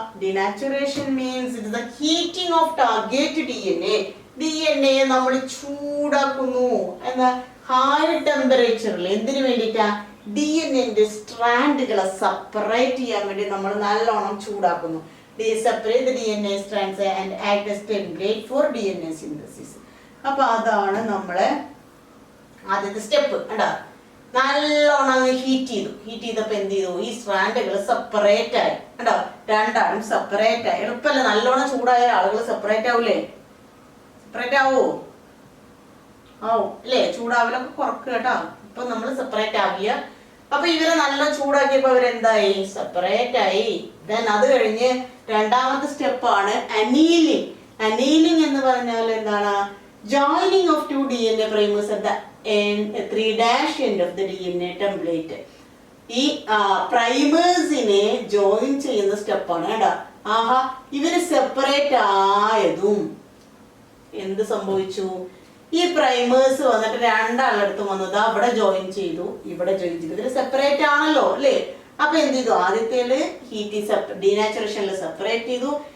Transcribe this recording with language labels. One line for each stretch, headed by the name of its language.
English: Denaturation means it is the heating of target DNA.
Malayalam: DNA നമ്മൾ ചൂടാക്കുന്നു എന്നാ high ടെമ്പറേച്ചറിൽ. എന്തിനു വേണ്ടിയിട്ടാ? DNA സ്ട്രാൻഡുകളെ സെപ്പറേറ്റ് ചെയ്യാൻ വേണ്ടി നമ്മൾ നല്ലോണം ചൂടാക്കുന്നു.
English: Separate DNA strands and act as template for DNA synthesis.
Malayalam: അപ്പൊ അതാണ് നമ്മളെ ആദ്യത്തെ സ്റ്റെപ്പ്. കണ്ടാ, നല്ലോണം ഹീറ്റ് ചെയ്തു. ഹീറ്റ് ചെയ്തപ്പോ എന്ത് ചെയ്തു? ഈ സ്ട്രാൻഡുകൾ സെപ്പറേറ്റ് ആയി. കണ്ടോ, രണ്ടാളും സെപ്പറേറ്റ് ആയി. എളുപ്പമല്ല, നല്ലോണം ചൂടായ ആളുകൾ സെപ്പറേറ്റ് ആവൂലേ? സെപ്പറേറ്റ് ആവോ? ആവും അല്ലേ? ചൂടാവലൊക്കെ കുറക്കുക കേട്ടോ. ഇപ്പൊ നമ്മൾ സെപ്പറേറ്റ് ആവില്ല. അപ്പൊ ഇവരെ നല്ല ചൂടാക്കിയപ്പോ അവരെന്തായി? സെപ്പറേറ്റ് ആയി. ദെൻ അത് കഴിഞ്ഞ് രണ്ടാമത്തെ സ്റ്റെപ്പാണ് അനീലിംഗ്. അനീലിംഗ് എന്ന് പറഞ്ഞാൽ എന്താണ്?
English: joining of two DNA primers at the end, 3' end of the DNA template.
Malayalam: ഈ പ്രൈമേഴ്സിനെ ജോയിൻ ചെയ്യുന്ന സ്റ്റെപ്പാണ് കേട്ടോ. ആഹാ, ഇവര് സെപ്പറേറ്റ് ആയതും എന്ത് സംഭവിച്ചു? ഈ പ്രൈമേഴ്സ് വന്നിട്ട് രണ്ടാളടുത്തും വന്നത് അവിടെ ജോയിൻ ചെയ്തു, ഇവിടെ ജോയിൻ ചെയ്തു. ഇവര് സെപ്പറേറ്റ് ആണല്ലോ അല്ലേ? അപ്പൊ എന്ത് ചെയ്തു? ആദ്യത്തേല് ഡീനാച്ചുറേഷനിൽ സെപ്പറേറ്റ് ചെയ്തു.